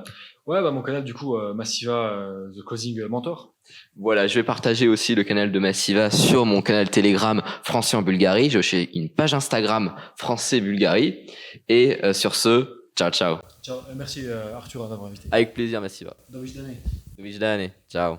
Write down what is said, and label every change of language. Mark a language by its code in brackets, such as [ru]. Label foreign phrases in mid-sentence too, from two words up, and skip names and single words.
[fr] Ouais, bah mon canal, du coup, Massiva, The Closing Mentor. Voilà, je vais partager aussi le canal de Massiva sur mon canal Telegram Français en Bulgarie. J'ai aussi une page Instagram Français Bulgarie. Et sur ce, [it] ciao, ciao. [fr] Ciao, merci Arthur d'avoir invité. Avec plaisir, Massiva. [pl] Do widzenia. Do widzenia. Ciao.